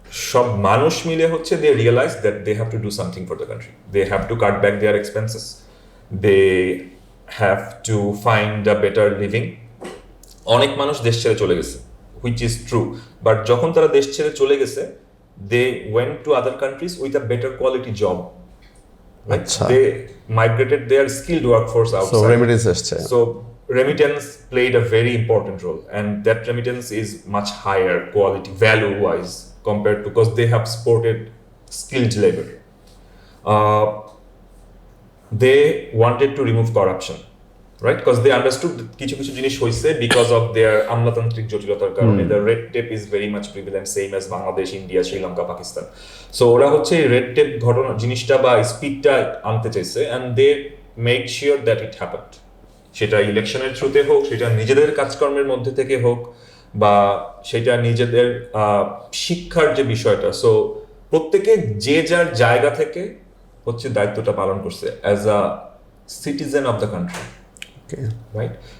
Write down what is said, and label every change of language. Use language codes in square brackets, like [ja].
[bn] সব মানুষ মিলে হচ্ছে [en] They realise that they have to do something for the country, they have to cut back their expenses, they have to find a better living. [bn] অনেক মানুষ দেশ ছেড়ে চলে গেছে, [en] which is true, but [bn] যখন তারা দেশ ছেড়ে চলে গেছে [en] They went to other countries with a better quality job, they migrated their skilled workforce outside. [bn] Remittance আসছে। [en] So remittance played a very important role, and that remittance is much higher quality value wise compared to, because they have supported skilled labor. They wanted to remove corruption, right? Because they understood that [bn] কিছু কিছু জিনিস হইছে [en] because of their [bn] আমলাতান্ত্রিক জটিলতার কারণে। [en] The red tape is very much prevalent, same as Bangladesh, India, Sri Lanka, Pakistan. So [bn] ওরা হচ্ছে [en] red tape [bn] ঘটনা জিনিসটা বা স্পিডটা আনতে চাইছে, [en] and they made sure that it happened. [bn] সেটা ইলেকশনের থ্রুতে হোক, সেটা নিজেদের কাজকর্মের মধ্যে থেকে হোক, বা সেটা নিজেদের শিক্ষার যে বিষয়টা। সো প্রত্যেকে যে যার জায়গা থেকে হচ্ছে দায়িত্বটা পালন করছে [en] as a citizen of the country, [bn] right?